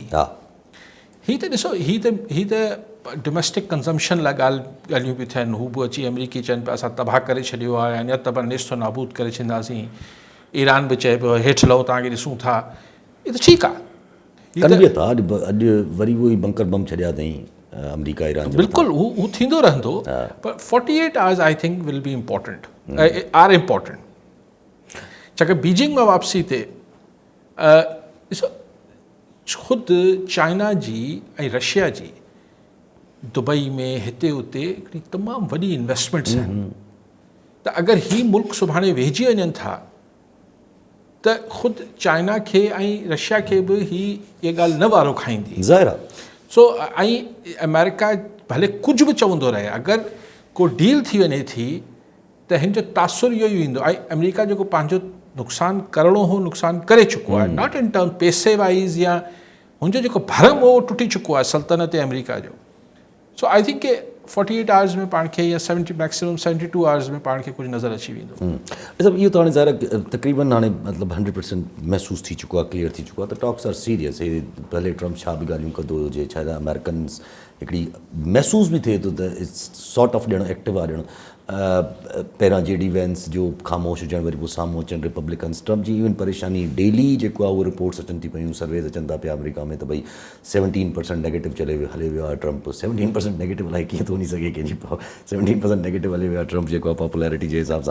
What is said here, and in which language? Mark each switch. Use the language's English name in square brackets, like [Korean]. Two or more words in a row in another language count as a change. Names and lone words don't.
[Sindhi] हीअ त ॾिसो, हीअ त [English] domestic consumption [Sindhi] लाइ ॻाल्हियूं पियूं थियनि। हू बि अची अमेरिकी चवनि पिया असां तबाह करे छॾियो आहे, अञा तब नेस्तो नाबूद करे छॾींदासीं। ईरान बि चए पियो हेठि लहो तव्हांखे ॾिसूं था। इहो त ठीकु आहे, अॼु वरी उहो ई बंकर बम छॾिया अथई अमेरिका ईरान। बिल्कुलु हू थींदो रहंदो, [English] पर 48 hours I think will be important, are important. [Sindhi] छाकाणि बीजिंग मां वापसी ते ॾिसो ख़ुदि चाइना जी ऐं रशिया जी दुबई में हिते उते हिकिड़ी तमामु वॾी इन्वेस्टमेंट्स आहिनि। त अगरि ही मुल्क सुभाणे वेझी वञनि था त ख़ुदि चाइना खे ऐं रशिया खे बि इहा ॻाल्हि न वारो खाईंदी ज़ाहिर आहे। सो ऐं अमेरिका भले कुझु बि चवंदो रहे, अगरि को डील थी वञे थी त हिन जो तासुर इहो ई ईंदो। ऐं अमेरिका जेको पंहिंजो नुक़सानु करिणो हो नुक़सानु करे चुको आहे, [English] not in term [Sindhi] पैसे वाइज़, या हुनजो जेको भरम हो टुटी चुको आहे सल्तनत अमेरिका जो। सो [English] I think [Sindhi] के [English] 48 hours [Sindhi] में पाण खे या 70 [English] maximum 72 hours [Sindhi] में पाण खे कुझु नज़र अची वेंदो। सभु इहो त हाणे ज़ाहिर तक़रीबन हाणे मतिलबु 100% महसूसु थी चुको आहे, क्लियर थी चुको आहे त [English] talks are serious. [Sindhi] हे भले ट्रम्प छा बि ॻाल्हियूं कंदो हुजे, छा अमेरिकन्स हिकिड़ी महसूसु बि थिए थो त [English] it's sort of [Sindhi] ॼणु एक्टिव आहे। ॼणु पहिरां JD वैंस जो ख़ामोश हुजणु, वरी पोइ साम्हूं अचनि रिपब्लिकन्स। ट्रम्प जी इवन परेशानी डेली जेको आहे उहो रिपोर्ट्स अचनि थी पियूं, सर्वेज़ अचनि था पिया अमेरिका में त भई 17% नेगेटिव हले वियो आहे ट्रम्प। 17% नेगेटिव अलाए कीअं थो वञी सघे कंहिंजी 17% नेगेटिव हले वियो आहे ट्रम्प जेको आहे पॉपुलैरिटी जे हिसाब सां।